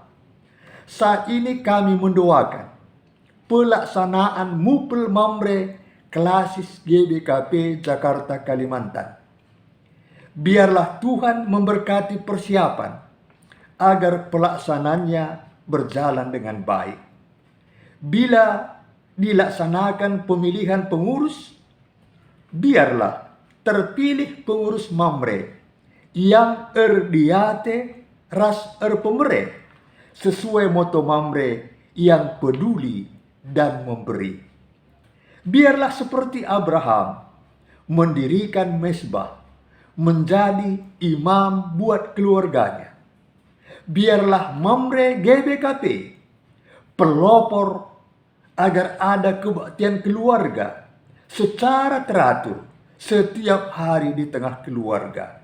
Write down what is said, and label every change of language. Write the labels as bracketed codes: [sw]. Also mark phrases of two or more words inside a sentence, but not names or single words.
[id] Saat ini kami mendoakan pelaksanaan Mupel Mamre Klasis GBKP Jakarta Kalimantan. Biarlah Tuhan memberkati persiapan agar pelaksanaannya berjalan dengan baik. Bila dilaksanakan pemilihan pengurus, biarlah terpilih pengurus Mamre yang [btx] erdiate ras erpemere [id] sesuai moto Mamre yang peduli dan memberi. Biarlah seperti Abraham mendirikan mezbah, menjadi imam buat keluarganya. Biarlah Mamre GBKP pelopor agar ada kebaktian keluarga secara teratur setiap hari di tengah keluarga.